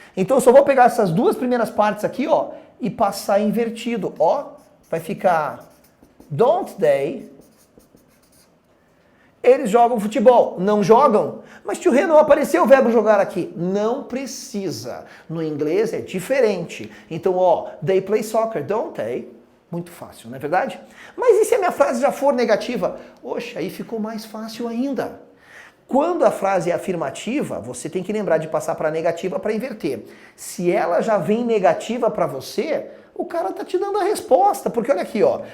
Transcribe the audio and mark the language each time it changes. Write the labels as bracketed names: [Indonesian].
[Portuguese] Então eu só vou pegar essas duas primeiras partes aqui, ó, e passar invertido. Ó, vai ficar [English] don't they. [Portuguese] Eles jogam futebol. Não jogam? Mas tio Rê, não apareceu o verbo jogar aqui. Não precisa. No inglês é diferente. [English] Então, ó, they play soccer, don't they? [Portuguese] Muito fácil, não é verdade? Mas e se a minha frase já for negativa? Oxe, aí ficou mais fácil ainda. Quando a frase é afirmativa, você tem que lembrar de passar para negativa para inverter. Se ela já vem negativa para você, o cara tá te dando a resposta. Porque olha aqui, ó.